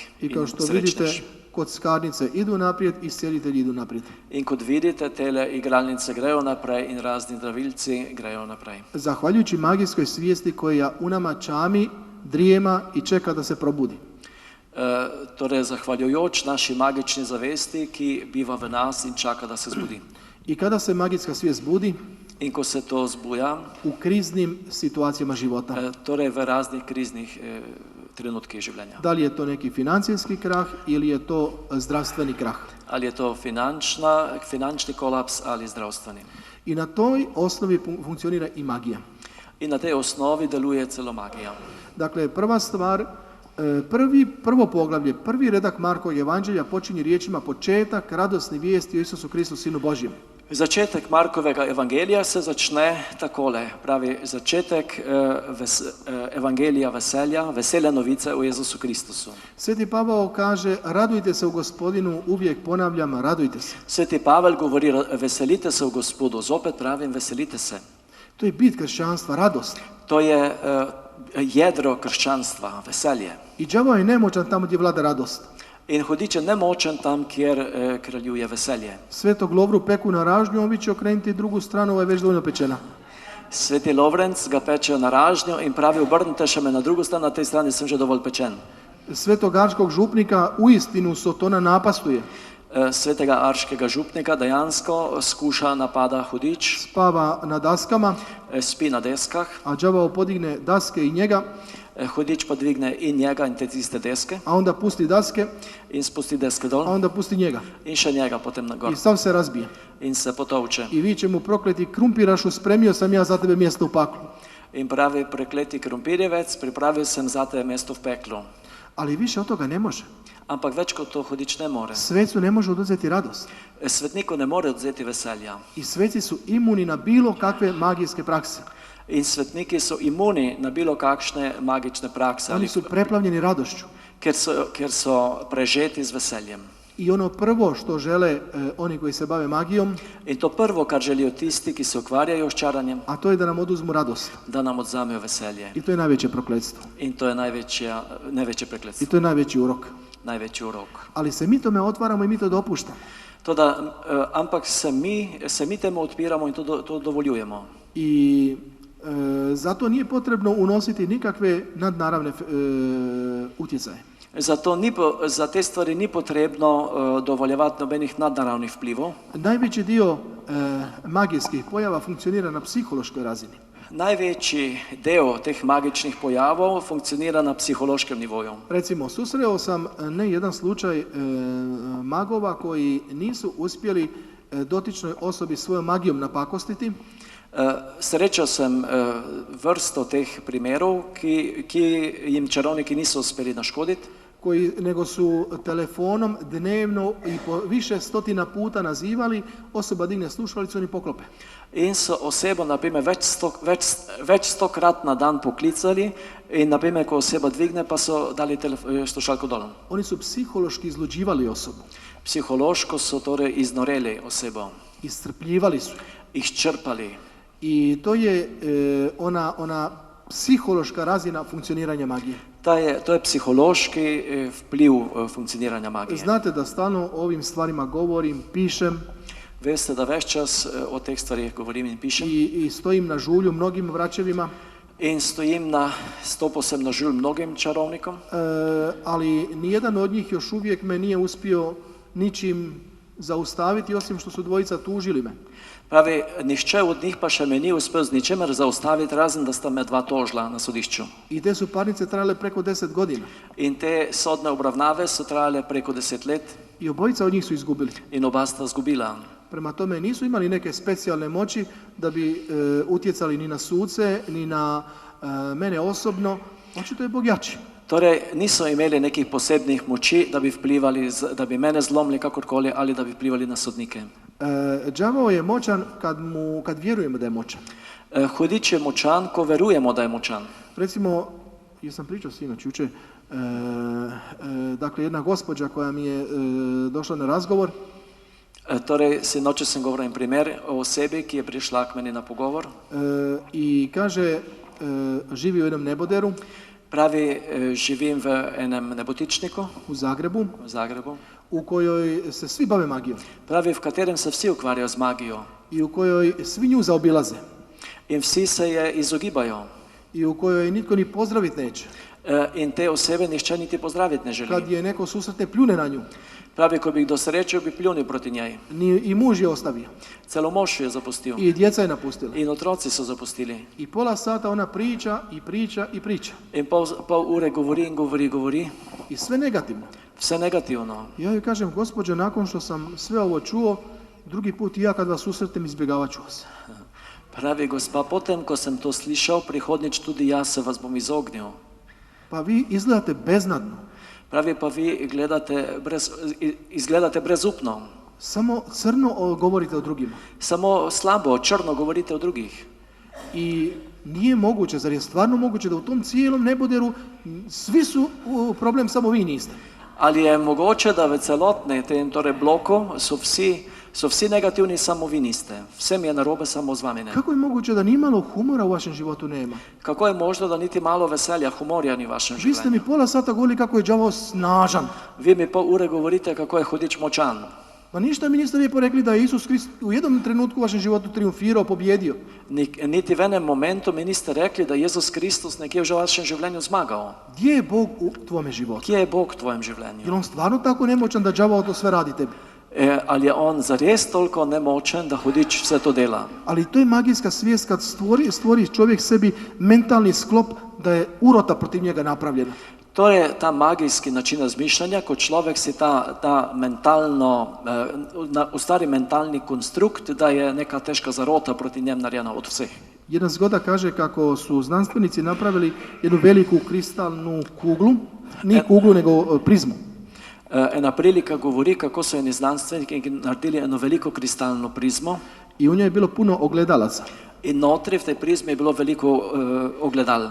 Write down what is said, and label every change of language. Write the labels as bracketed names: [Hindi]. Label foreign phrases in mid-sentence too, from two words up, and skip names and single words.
[Croatian] I kao [Slovenian] in [Croatian] što vidite, [Slovenian] srečnež. [Croatian] kockarnice idu naprijed, iscijelitelji idu naprijed. [Slovenian] In kot vidite, tele igralnice grejo naprej in razni zdravilci grejo naprej. [Croatian] Zahvaljujući magijskoj svijesti koja u nama čami, drijema i čeka da se probudi. [Slovenian] Torej, zahvaljujoč naši magični zavesti, ki biva v nas in čaka, da se zbudi. [Croatian] I kada se magijska svijest budi, [Slovenian] In ko se to zbuja, [Croatian] u kriznim situacijama života. [Slovenian] torej v raznih kriznih trenutkih življenja. [Croatian] Da li je to neki financijski krah ili je to zdravstveni krah. [Slovenian] Ali je to finančni kolaps ali zdravstveni. [Croatian] I na toj osnovi funkcionira i magija. [Slovenian] In na tej osnovi deluje celo magija. [Croatian] Dakle, prva stvar, prvo poglavlje, prvi redak Markovog evanđelja počinje riječima početak radosne vijesti o Isusu Kristu, Sinu Božjem. [Slovenian] Začetek Markovega evangelija se začne takole, pravi začetek evangelija veselja novice o Jezusu Kristusu. [Croatian] Sveti Pavao kaže, radujte se u Gospodinu, uvijek ponavljam, radujte se. [Slovenian] Sveti Pavel govori, veselite se v Gospodu, zopet pravim, veselite se. [Croatian] To je bit kršćanstva, radost. [Slovenian] To je jedro krščanstva, veselje. [Croatian] I đavo je nemoćan tamo gdje vlada radost. [Slovenian] In hudič je nemočen tam, kjer kraljuje veselje. [Croatian] Svetog Lovru peku na ražnju, on će okrenuti drugu stranu, ovo je već dovoljno pečena. [Slovenian] Sveti Lovrenc ga peče na ražnjo in pravi, obrnite še me na drugu stran, na tej strani sem že dovolj pečen. [Croatian] Svetog arškog župnika uistinu Sotona napastuje. [Slovenian] Svetega arškega župnika dejansko skuša napada hudič, [Croatian] Spava na daskama, [Slovenian] spi na deskah, [Croatian] a đavao podigne daske i njega, [Slovenian] hudič pa dvigne in njega in te tiste deske [Croatian] a onda pusti daske, [Slovenian] in spusti deske [Croatian] a [Slovenian] dol [Croatian] onda pusti njega. [Slovenian] in še njega potem na gor [Croatian] I sav se razbije. [Slovenian] in se potovče. [Croatian] I viče mu, prokleti krumpirašu, spremio sam ja za tebe mjesto u paklu. [Slovenian] in pravi, prekleti krompirjevec, pripravil sem za te mesto v peklu. [Croatian] Ali više od toga ne može. [Slovenian] Ampak več kot to hudič ne more. [Croatian] Svecu ne može oduzeti radost. [Slovenian] Svetniku ne more odzeti veselja. [Croatian] I sveci su imuni na bilo kakve magijske prakse. [Slovenian] In svetniki so imuni na bilo kakšne magične prakse, [Croatian] Oni su preplavljeni radošću. [Slovenian] ker so prežeti z veseljem. [Croatian] I ono prvo što žele oni koji se bave magijom, [Slovenian] In to prvo, kar želijo tisti, ki se ukvarjajo s čaranjem, [Croatian] a to je da nam oduzmu radost. [Slovenian] da nam odzamejo veselje. [Croatian] I to je najveće prokletstvo. [Slovenian] In to je največje [Croatian] I [Slovenian] prekletstvo, [Croatian] to je najveći urok. [Slovenian] največji urok. [Croatian] Ali se mi tome otvaramo i mi to dopuštamo. [Slovenian] Ampak se mi temu odpiramo in to dovoljujemo. [Croatian] I zato nije potrebno unositi nikakve nadnaravne utjecaje. [Slovenian] Za te stvari ni potrebno dovoljevati nobenih nadnaravnih vplivov. [Croatian] Najveći dio magijskih pojava funkcionira na psihološkoj razini. [Slovenian] Največji del teh magičnih pojavov funkcionira na psihološkem nivoju. [Croatian] Recimo, susreo sam ne jedan slučaj magova koji nisu uspjeli dotičnoj osobi svojom magijom napakostiti, [Slovenian] Srečal sem vrsto teh primerov, ki jim čarovniki niso uspeli naškoditi, [Croatian] nego su telefonom dnevno i po više stotina puta nazivali, osoba digne slušalicu i poklope. [Slovenian] in so osebo, naprimer, več stokrat na dan poklicali in, naprimer, ko oseba dvigne, pa so dali slušalko dol. [Croatian] Oni su psihološki izluđivali osobu, [Slovenian] Psihološko so torej iznoreli osebo, [Croatian] iscrpljivali su. [Slovenian] izčrpali. [Croatian] I to je ona psihološka razina funkcioniranja magije. [Slovenian] To je psihološki vpliv funkcioniranja magije. [Croatian] Znate da stalno o ovim stvarima govorim, pišem [Slovenian] Veste, da več čas o teh stvarih govorim in pišem [Croatian] i stojim na žulju mnogim vraćevima, [Slovenian] in stopil sem na žulj mnogim čarovnikom, [Croatian] ali nijedan od njih još uvijek me nije uspio ničim zaustaviti, osim što su dvojica tužili me. [Slovenian] Pravi, nihče od njih pa še me ni uspel z ničemer zaustaviti, razen da sta me dva tožila na sodišču. [Croatian] I te su parnice trajale preko 10 godina. [Slovenian] In te sodne obravnave so trajale preko 10 let [Croatian] I obojica od njih su izgubili. [Slovenian] in oba sta zgubila. [Croatian] Prema tome nisu imali neke specijalne moći da bi utjecali ni na suce, ni na mene osobno. Očito je Bog jači. [Slovenian] Torej, niso imeli nekih posebnih moči, da bi vplivali, da bi mene zlomili kakorkoli ali da bi vplivali na sodnike. [Croatian] Đavao je moćan kad vjerujemo da je moćan. [Slovenian] Hudič je močan, ko verujemo, da je močan. [Croatian] Recimo, jesam pričao sinoć jučer, dakle jedna gospođa koja mi je došla na razgovor, [Slovenian] Torej, sinoči sem govoril en primer o osebi, ki je prišla k meni na pogovor. [Croatian] i kaže, živi u jednom neboderu [Slovenian] Pravi, živim v enem nebotičniku [Croatian] u Zagrebu, [Slovenian] v Zagrebu. [Croatian] u kojoj se svi bave magijom [Slovenian] Pravi, v katerem se vsi ukvarjajo z magijo [Croatian] i u kojoj svi nju zaobilaze [Slovenian] in vsi se je izogibajo. [Croatian] i u kojoj nitko ni pozdravit neće. [Slovenian] In te osebe nihče niti pozdraviti ne [Croatian] Kad [Slovenian] želi. [Croatian] je neko susretne, pljune na nju. [Slovenian] Pravi, ko bi ih dosrečil, bi pljunil proti njej. [Croatian] I muž je ostavio. [Slovenian] Celo mož je zapustil [Croatian] I djeca je napustila. [Slovenian] in otroci so zapustili. [Croatian] I pola sata ona priča i priča i priča. [Slovenian] In pol ure govori in govori. [Croatian] I sve negativno. [Slovenian] Vse negativno. [Croatian] Ja joj kažem, gospođo, nakon što sam sve ovo čuo, drugi put i ja kad vas susretnem izbjegavat ću vas. [Slovenian] Pravi, gospa, potem, ko sem to slišal, prihodnič tudi jaz se vas bom izognil. [Croatian] Pa vi izgledate beznadno. [Slovenian] Pravi, pa vi izgledate brezupno. [Croatian] Samo crno govorite o drugima. [Slovenian] Samo slabo, črno govorite o drugih. [Croatian] I nije moguće, zar je stvarno moguće da u tom cijelom neboderu svi su problem, samo vi niste? [Slovenian] Ali je mogoče, da v celotnem tem bloku so vsi negativni, samo vi niste. Vsem je narobe, samo z vami ne. [Croatian] Kako je moguće da ni malo humora u vašem životu nema? [Slovenian] Kako je možno, da niti malo veselja, humorja ni v vašem [Croatian] Vi ste mi [Slovenian] življenju? [Croatian] pola sata govorili kako je đavo snažan. [Slovenian] Vi mi pol ure govorite, kako je hudič močan. [Croatian] Pa ništa mi niste lijepo rekli da je Isus Krist u jednom trenutku u vašem životu triumfirao, pobjedio. [Slovenian] Niti v enem momentu mi niste rekli, da je Jezus Kristus nekje v vašem življenju zmagal. [Croatian] Gdje je Bog u tvome životu? [Slovenian] Kje je Bog v tvojem [Croatian] Je [Slovenian] življenju? [Croatian] on stvarno tako nemoćan da đavo to sve radi tebi? [Slovenian] Ali je on zares toliko nemočen, da hudič vse to dela? [Croatian] Ali to je magijska svijest kad stvori čovjek sebi mentalni sklop da je urota protiv njega napravljena. [Slovenian] To je ta magijski način razmišljanja, ko človek si ta mentalno, ustvari mentalni konstrukt, da je neka težka zarota proti njem narejena od vseh. [Croatian] Jedna zgoda kaže kako su znanstvenici napravili jednu veliku kristalnu kuglu, nije kuglu nego prizmu. [Slovenian] Ena prilika govori, kako so eni znanstveniki naredili eno veliko kristalno prizmo [Croatian] I u njoj je bilo puno ogledalaca. [Slovenian] in notri v tej prizmi je bilo veliko ogledal.